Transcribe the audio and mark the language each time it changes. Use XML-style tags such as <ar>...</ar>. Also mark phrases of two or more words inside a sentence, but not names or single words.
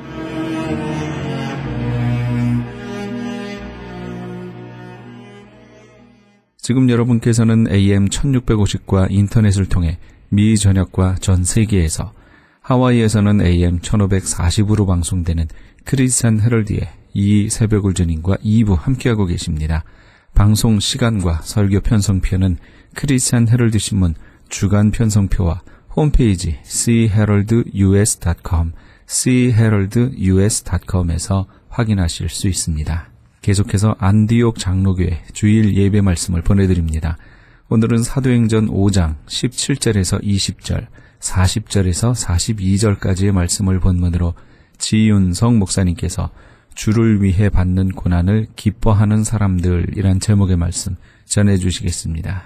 <ko>지금 여러분께서는 AM 1650과 인터넷을 통해 미 전역과 전 세계에서, 하와이에서는 AM 1540으로 방송되는 크리스천 헤럴드의 이 새벽울전인과 2부 함께하고 계십니다. 방송 시간과 설교 편성표는 크리스찬 헤럴드 신문 주간 편성표와 홈페이지 chaheraldus.com, chaheraldus.com에서 확인하실 수 있습니다. 계속해서 안디옥 장로교회 주일 예배 말씀을 보내드립니다. 오늘은 사도행전 5장 17절에서 20절, 40절에서 42절까지의 말씀을 본문으로 지윤성 목사님께서 주를 위해 받는 고난을 기뻐하는 사람들이란 제목의 말씀 전해주시겠습니다.</ko>